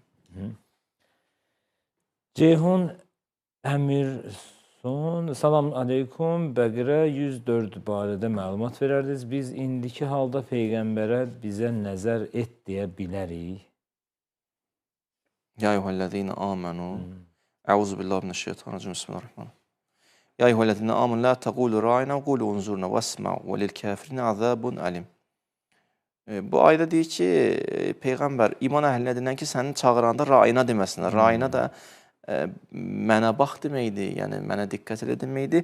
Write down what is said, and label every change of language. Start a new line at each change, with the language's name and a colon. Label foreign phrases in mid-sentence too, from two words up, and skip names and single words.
Azerbaijani: Ceyhun Əmirson,
Arabic: سلام عليكم,
Azerbaijani: Bəqərə 104 barədə məlumat verərdiniz. Biz indiki halda Peyğəmbərə bizə nəzər et deyə bilərik.
Arabic: يا أيها الذين آمنوا. أعوذ بالله من الشيطان الرجيم. بسم الله الرحمن الرحيم. يا أيها الذين آمنوا لا تقولوا راعنا وقولوا انظرنا واسمعوا وللكافرين عذاب أليم.
Azerbaijani: Bu ayda deyir ki, Peyğəmbər iman əhlinə denən ki, sənin çağıranda ra'inə deməsinlər. Ra'inə də mənə bax deməkdir, yəni mənə diqqət elə deməkdir.